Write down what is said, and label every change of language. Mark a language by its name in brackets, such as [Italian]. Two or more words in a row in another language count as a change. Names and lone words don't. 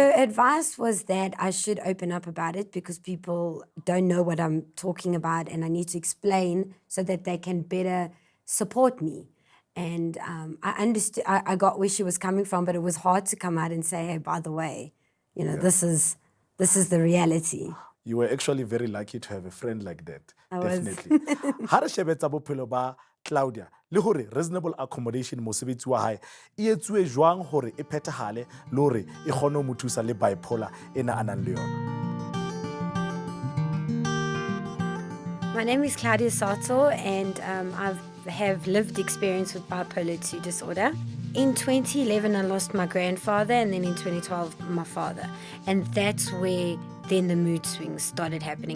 [English] Her advice was that I should open up about it because people don't know what I'm talking about, and I need to explain so that they can better support me. And I understood. I got where she was coming from, but it was hard to come out and say, "Hey, by the way, this is the reality." You were actually very lucky to have a friend like that. I was. Definitely. [Southern Sotho] Ha re shebetsa bophelo ba Claudia, le hore [English] reasonable accommodation [Southern Sotho] mosebetsi wa hae e etsuwe jwang hore e phethahale le hore e kgone ho mo thusa le bipolar ena a nang le yona. [English] My name is Claudia Sartor, and I have lived experience with bipolar 2 disorder. In 2011, I lost my grandfather, and then in 2012, my father. And that's where then the mood swings started happening.